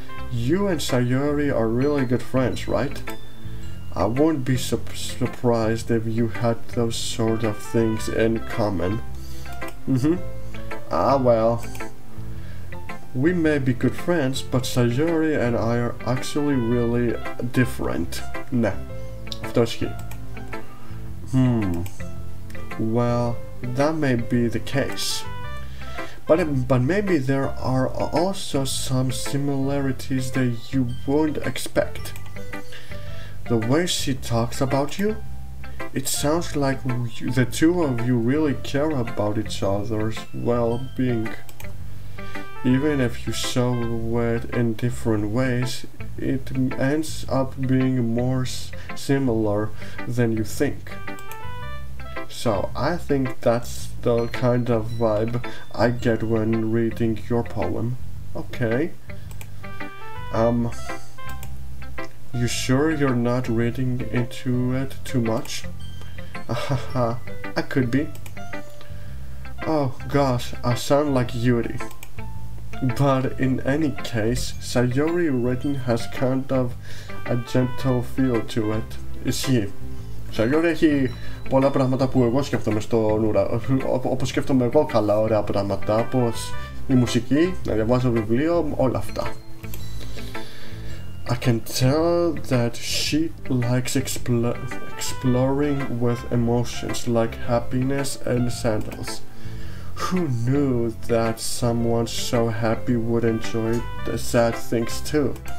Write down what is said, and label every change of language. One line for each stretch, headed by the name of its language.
English: You and Sayori are really good friends, right? I wouldn't be surprised if you had those sort of things in common. Well, we may be good friends, but Sayori and I are actually really different.
Greek: Ναι, αυτό ισχύει.
English: Well, that may be the case. But maybe there are also some similarities that you wouldn't expect. The way she talks about you, it sounds like the two of you really care about each other's well-being. Even if you show it in different ways, it ends up being more similar than you think. So I think that's the kind of vibe I get when reading your poem. Okay. You sure you're not reading into it too much? Haha, I could be. Oh gosh, I sound like Yuri. But in any case, Sayori written has kind of a gentle feel to it.
Greek: Ισχύει. Sayori έχει πολλά πράγματα που εγώ σκέφτομαι στον ουρανό, όπως σκέφτομαι εγώ καλά ωραία πράγματα, όπως η μουσική, να διαβάζω βιβλίο, όλα αυτά.
English: I can tell that she likes exploring with emotions like happiness and sadness. Who knew that someone so happy would enjoy the sad things too?